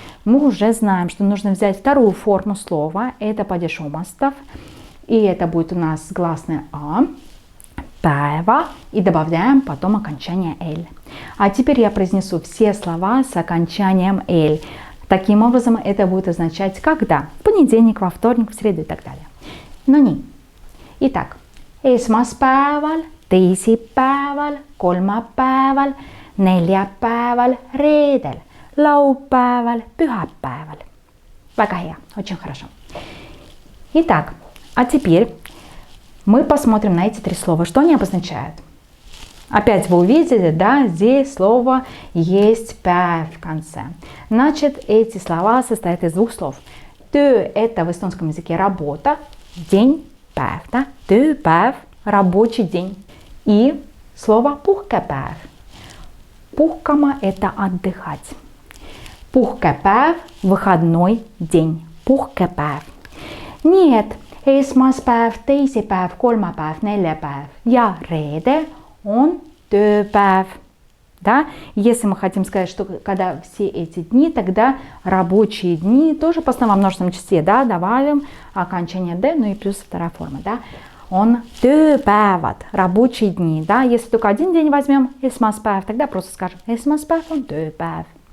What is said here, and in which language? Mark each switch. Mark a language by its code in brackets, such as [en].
[ru] Мы уже знаем, что нужно взять вторую форму слова. Это падеж омастов. И это будет у нас гласная «а». päeva и добавляем потом окончание «л». А теперь я произнесу все слова с окончанием «л». Таким образом, это будет означать «когда». В понедельник, во вторник, в среду и так далее. Но не. Итак, [et] esmaspäeval, teisipäeval, kolmapäeval, neljapäeval, reedel, laupäeval, pühapäeval. Väga hea, [ru] очень хорошо. Итак, а теперь мы посмотрим на эти три слова. Что они обозначают? Опять вы увидели, да, здесь слово есть päev в конце. Значит, эти слова состоят из двух слов. Töö – это в эстонском языке работа, день, päev, да, tööpäev – рабочий день. И слово puhkepäev. Puhkama – это отдыхать. Puhkepäev – выходной день. [et] Puhkepäev. Нет, esmaspäev, teisipäev, kolmapäev, neljapäev ja reede on tööpäev. [ru] Да? Если мы хотим сказать, что когда все эти дни, тогда рабочие дни тоже по основному множественном числе, да, добавим окончание «д», ну и плюс вторая форма, да. Он tööpäevad, рабочие дни, да. Если только один день возьмем, esmaspäev, тогда просто скажем [et] esmaspäev on tööpäev.